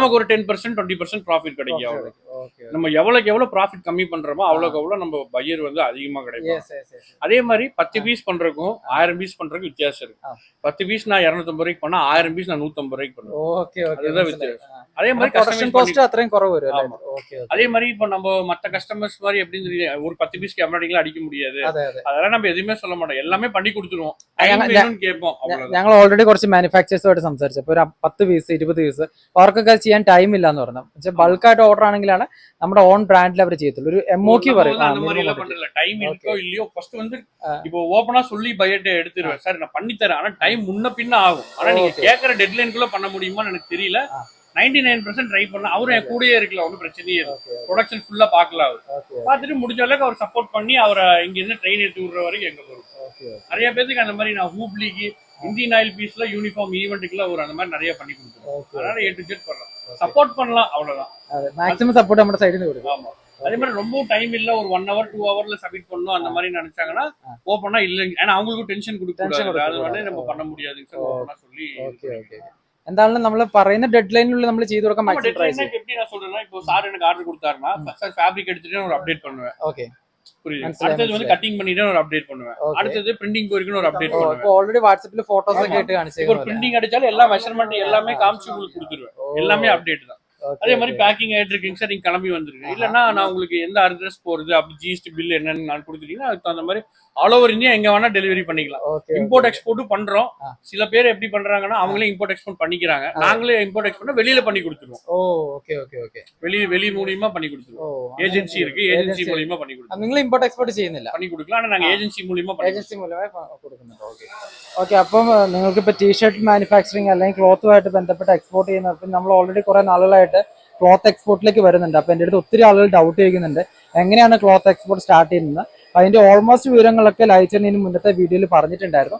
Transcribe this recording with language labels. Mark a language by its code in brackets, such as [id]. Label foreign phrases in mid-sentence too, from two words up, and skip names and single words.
[ta] நமக்கு ஒரு 10% 20% ப்ராஃபிட் கிடைக்கும். ஓகே நம்ம எவ்வளவுக்கு எவ்வளவு ப்ராஃபிட் கம்மி பண்றோமோ அவ்வளவுக்கு எவ்வளவு நம்ம பையர் வந்து அதிகமா கிடைக்கும். [en] yes yes yes [ta] அதே மாதிரி 10 பீஸ் பண்றதுக்கும் 1000 பீஸ் பண்றதுக்கும் வித்தியாசம் இருக்கு. 10 பீஸ் நான் 250 ரூபாய்க்கு பண்ணா 1000 பீஸ் நான் 150 ரூபாய்க்கு பண்ணுவேன். [en] okay okay [ta] அதுதான் வித்தியாசம். அதே மாதிரி [en] production cost [ml] அത്രയും കുറവ് വരും [ta] ஆமா. ஓகே அதே மாதிரி இப்போ நம்ம மத்த கஸ்டமர்ஸ் மாதிரி எப்படின்னு சொல்லி ஒரு 10 பீஸ்க்கு எம்ப்ராய்டிங்லாம் அடிக்க முடியாது. [ml] അതെ അതെ [ta] அதெல்லாம் நம்ம எதுவுமே சொல்ல மாட்டோம், எல்லாமே பண்ணி கொடுத்துருவோம். [ml] ഞങ്ങ- [ta] வேணும்னு കേൾப்போம் அவ்வளவுதான். [ml] ഞങ്ങൾ ഓൾറെഡി കുറച്ച് മാനുഫാക്ചേഴ്സുമായിട്ട് സംസാരിച്ചു. അപ്പോൾ ഒരു 10 പീസ് 20 പീസ് അവർക്കൊക്കെ ചെയ്യാൻ ടൈം ഇല്ല എന്ന് പറഞ്ഞു. പക്ഷെ ബൾക്കായിട്ട് ഓർഡർ ആണെങ്കിലാണ് നമ്മുടെ ഓൺ ബ്രാൻഡിൽ അവർ ചെയ്യത്തുള്ളൂ. ഒരു MOQ [ta] நம்ம [ml] പറയും. [ta] வந்து அந்த மாதிரி எல்லாம் பண்றல. டைம் இருக்கோ இல்லையோ ஃபர்ஸ்ட் வந்து இப்போ ஓபனா சொல்லி பையர்ட்ட எடுத்துருவேன். சார் நான் பண்ணி தரேன், ஆனா டைம் முன்ன பின்ன ஆகும். ஆனா நீங்க கேக்குற டெட்லைன்குள்ள பண்ண முடியுமான்னு எனக்கு தெரியல. 99% ட்ரை பண்ண அவரும் என் கூடயே இருக்கலாம், ஒன்றும் பிரச்சனையே இல்லை. [en] production fulla [ta] பார்க்கலாம். அவர் பார்த்துட்டு முடிஞ்ச அளவுக்கு அவர் சப்போர்ட் பண்ணி அவரை இங்க இருந்து ட்ரெயின் எடுத்து விடுற வரைக்கும் எங்க வரும். நிறைய பேருக்கு அந்த மாதிரி நான் ஹூப்ளிக்கு இந்தியன் ஆயில் பீஸ்ல [en] uniform eventukkulla [ta] ஒரு அந்த மாதிரி நிறைய பண்ணி கொடுத்துருவோம். அதனால [en] A to Z [ta] பண்ணலாம், சப்போர்ட் பண்ணலாம், அவ்வளவுதான். [en] maximum support [ml] നമ്മുടെ സൈഡിൽ നിന്ന് കൊടുക്കും. [ta] ஆமா. அதே மாதிரி ரொம்ப டைம் இல்ல, ஒரு [en] 1 hour 2 hour [ta] ல சப்மிட் பண்ணணும் அந்த மாதிரி நினைச்சாங்கன்னா ஓப்பனா இல்லைங்க. ஏன்னா அவங்களுக்கும் டென்ஷன் கொடுக்கூடாது, அது வந்து நம்ம பண்ண முடியாதுங்க சார் ஓப்பனா சொல்லி. [en] okay okay [ml] എന്തായാലും നമ്മൾ പറയുന്ന ഡെഡ് ലൈനിനുള്ളിൽ നമ്മൾ ചെയ്തു കൊടുക്കാൻ [en] maximum try [ml] ചെയ്യും. [ta] எப்படி நான் சொல்றேன்னா, இப்போ சார் எனக்கு ஆர்டர் கொடுத்தாருன்னா சார் ஃபேப்ரிக் எடுத்துட்டு ஒரு அப்டேட் பண்ணுவேன். ஓகே புரியுது. [ml] മനസ്സിലായി, [ta] அடுத்தது வந்து கட்டிங் பண்ணிட்டு ஒரு அப்டேட் பண்ணுவேன். Okay. அடுத்தது பிரிண்டிங் போயிருக்குன்னு ஒரு அப்டேட் பண்ணுவேன். இப்போ ஆல்ரெடி வாட்ஸ்அப்ல போட்டோஸ் [ml] ഒക്കെ ഇട്ട് [ta] இப்போ [ml] കാണിച്ചു. [ta] ஒரு பிரிண்டிங் அடிச்சாலும் எல்லா மெஷர்மெண்ட் எல்லாமே காமிச்சு உங்களுக்கு கொடுத்துருவேன். எல்லாமே அப்டேட் தான். அதே மாதிரி பேக்கிங் ஆயிட்டு இருக்கீங்க சார், நீங்க கிளம்பி வந்துருங்க. இல்லன்னா நான் உங்களுக்கு எந்த அட்ரஸ் போறது அப்படி [en] GST bill [ta] என்னன்னு நான் கொடுத்துட்டீங்கன்னா அதுக்கு அந்த மாதிரி [en] all over India [ta] எங்க வேணா டெலிவரி பண்ணிக்கலாம். [en] import exportum [ta] பண்றோம். சில பேர் எப்படி பண்றாங்கன்னா அவங்களே [en] import export [ta] பண்ணிக்கிறாங்க. நாங்களே [en] import export [ta] வெளியில பண்ணி கொடுத்துருவோம். [en] oh okay okay okay [ta] வெளி மூலியமா பண்ணி கொடுத்துருவோம். ஏஜென்சி இருக்கு, ஏஜென்சி மூலியமா பண்ணி கொடுத்துருவோம். [ml] നിങ്ങൾ [en] import export [ml] ചെയ്യുന്നില്ല, [ta] பண்ணி கொடுக்கலாம். ஆனா நாங்க ஏஜென்சி மூலியமா பண்ணி [ml] ഏജൻസി മൂലമായി കൊടുക്കുന്നുണ്ട്. [en] okay okay [ml] അപ്പം നിങ്ങൾക്ക് ഇപ്പൊ [en] t-shirt manufacturing [ml] അല്ലെങ്കിൽ ക്ലോത്തുമായിട്ട് ബന്ധപ്പെട്ട് എക്സ്പോർട്ട് ചെയ്യുന്ന അപ്പം നമ്മൾ ഓൾറെഡി കുറെ നാളുകളായിട്ട് ക്ലോത്ത് എക്സ്പോർട്ടിലേക്ക് വരുന്നുണ്ട്. അപ്പൊ എൻ്റെ അടുത്ത് ഒത്തിരി ആളുകൾ ഡൗട്ട് ചോദിക്കുന്നുണ്ട് എങ്ങനെയാണ് [en] cloth export start [ml] ചെയ്യുന്നത്. അപ്പൊ അതിന്റെ ഓൾമോസ്റ്റ് വിവരങ്ങളൊക്കെ ലൈച്ചറിന് മുന്നത്തെ വീഡിയോയിൽ പറഞ്ഞിട്ടുണ്ടായിരുന്നു.